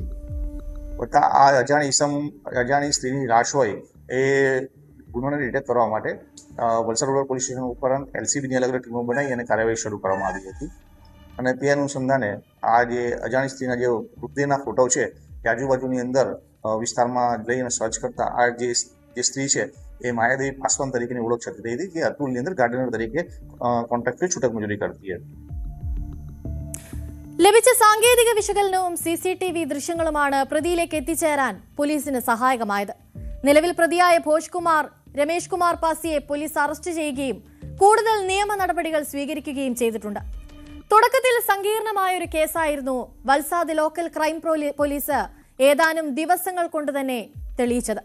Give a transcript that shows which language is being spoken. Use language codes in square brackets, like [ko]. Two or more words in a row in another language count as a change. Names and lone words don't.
[gu] આ અજાણી સ્ત્રીની લાશ હોય એ ગુનોને ડિટેક્ટ કરવા માટે વલસાડ રૂરલ પોલીસ સ્ટેશન ઉપરાંત એલસીબીની અલગ અલગ ટીમો બનાવી અને કાર્યવાહી શરૂ કરવામાં આવી હતી અને તે અનુસંધાને આ જે અજાણી સ્ત્રીના જે મૃતદેહના ફોટો છે તે આજુબાજુની અંદર વિસ્તારમાં લઈને સર્ચ કરતા આ જે સ્ત્રી છે એ માયાદેવી પાસવાન તરીકેની ઓળખ થતી રહી હતી, જે અતુલની અંદર ગાર્ડનર તરીકે કોન્ટ્રાક્ટરી છૂટક મજૂરી કરતી હતી. [ml] ലഭിച്ച സാങ്കേതിക വിശകലനവും CCTV ദൃശ്യങ്ങളുമാണ് പ്രതിയിലേക്ക് എത്തിച്ചേരാൻ പോലീസിന് സഹായകമായത്. നിലവിൽ പ്രതിയായ ഭോജ്കുമാർ രമേഷ് കുമാർ പാസിയെ പോലീസ് അറസ്റ്റ് ചെയ്യുകയും കൂടുതൽ നിയമ നടപടികൾ സ്വീകരിക്കുകയും ചെയ്തിട്ടുണ്ട്. തുടക്കത്തിൽ സങ്കീർണമായ ഒരു കേസായിരുന്നു വൽസാദ് [en] local crime [ml] പോലീസ് ഏതാനും ദിവസങ്ങൾ കൊണ്ട് തന്നെ തെളിയിച്ചത്.